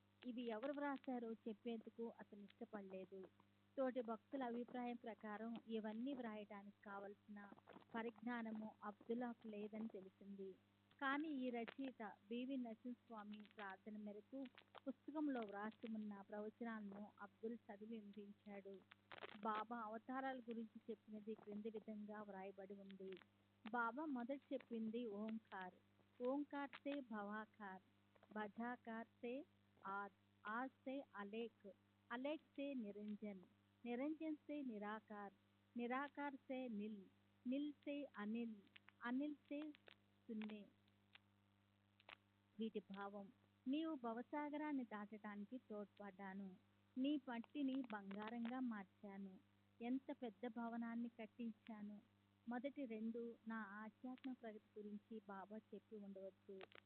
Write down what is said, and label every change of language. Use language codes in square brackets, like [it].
[te] ఇవి ఎవరు వ్రాసారో చెప్పేందుకు అతను ఇష్టపడలేదు. తోటి భక్తుల అభిప్రాయం ప్రకారం ఇవన్నీ వ్రాయటానికి కావలసిన పరిజ్ఞానము అబ్దుల్లాకు లేదని తెలిసింది. కానీ ఈ రచయిత బివి నరసింహస్వామి ప్రార్థన మేరకు పుస్తకంలో వ్రాసి ఉన్న ప్రవచనాలను అబ్దుల్ చదివి వినిపించాడు. బాబా అవతారాల గురించి చెప్పినది క్రింది విధంగా వ్రాయబడి ఉంది. బాబా మొదట చెప్పింది [hi] ఓంకార్, ఓంకార్ సే భవాకార్, భజాకార్ సే ఆద్, ఆద్ సే అలేక్, अलेख से निरंजन, निरंजन से निराकार, निराकार से नील, नील से अनिल, अनिल से शून्य. [te] వీటి భావం: నీవు భవసాగరాన్ని దాటటానికి తోడ్పడ్డాను, నీ మట్టిని బంగారంగా మార్చాను, ఎంత పెద్ద భవనాన్ని కట్టించాను. మొదటి రెండు నా ఆధ్యాత్మ ప్రగతి గురించి బాబా చెప్పి ఉండవచ్చు.